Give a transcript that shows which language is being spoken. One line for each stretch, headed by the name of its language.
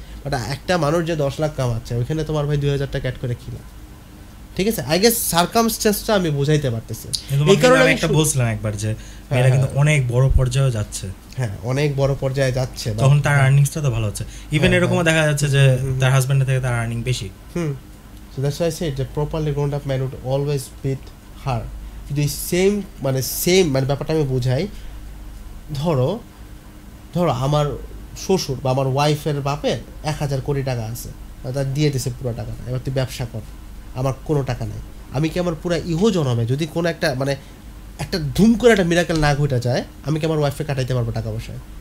Bangla: But একটা মানুষ যে 10 লাখ কামাচ্ছে, ওইখানে তোমার ভাই 2,000 টাকা অ্যাড করে কিনা, ঠিক আছে।
English: I guess
Bangla: সার্কামস্টেন্সটা আমি বুঝাইতে পারতেছি। এই কারণে আমি একটা বলছিলাম একবার যে এরা কিন্তু অনেক বড় পর্যায়ে যাচ্ছে, হ্যাঁ অনেক বড় পর্যায়ে যাচ্ছে, তখন তার আর্নিংসটা তো ভালো হচ্ছে। ইভেন এরকমও দেখা যাচ্ছে যে তার হাজবেন্ডের থেকে তার আর্নিং বেশি।
English: So that's why I said যে properly grown up man would always beat her.
Bangla: যদি সেম মানে ব্যাপারটা আমি বুঝাই, ধরো আমার শ্বশুর বা আমার ওয়াইফের বাপের 1,000 কোটি টাকা আছে, তার দিয়ে দিছে পুরো টাকাটা, এবার তুই ব্যবসা কর, আমার কোনো টাকা নেই, আমি কি আমার পুরো ইহো জন্মে যদি কোনো একটা মানে একটা ধুম করে একটা মিরাকেল না ঘটে যায়, আমি কি আমার ওয়াইফকে কাটাইতে পারবো টাকা পয়সায়?